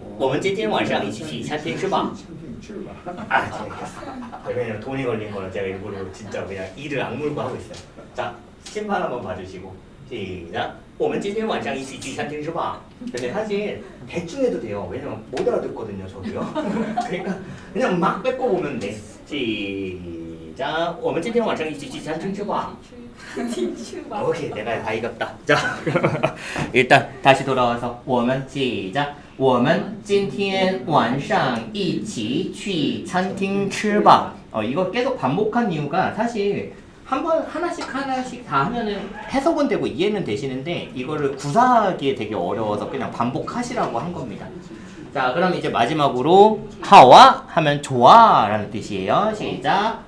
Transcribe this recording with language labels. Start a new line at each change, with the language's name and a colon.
Chinese: 我们今天晚上一起去餐厅吃吧.
Korean: 아, 재밌겠어. 왜냐면 돈이 걸린 거는 제가 일부러 진짜 그냥 이를 악물고 하고 있어요. 자, 심판 한번 봐주시고. 시작.
Chinese: 我们今天晚上一起去餐厅吃吧.
Korean: 근데 사실 대충 해도 돼요. 왜냐면 못 알아듣거든요, 저도요. 그러니까 그냥 막 뺏고 보면 돼. 시작.
Chinese: 我们今天晚上一起去餐厅吃吧.
Korean: 오케이, 내가 다 이겼다. 자, 일단 다시 돌아와서 我们 시작.
Chinese: 我们今天晚上一起去餐厅吃吧.
Korean: 이거 계속 반복한 이유가 사실 한번 하나씩 다 하면은 해석은 되고 이해는 되시는데 이거를 구사하기에 되게 어려워서 그냥 반복하시라고 한 겁니다. 자, 그럼 이제 마지막으로 하와 하면 좋아라는 뜻이에요. 시작.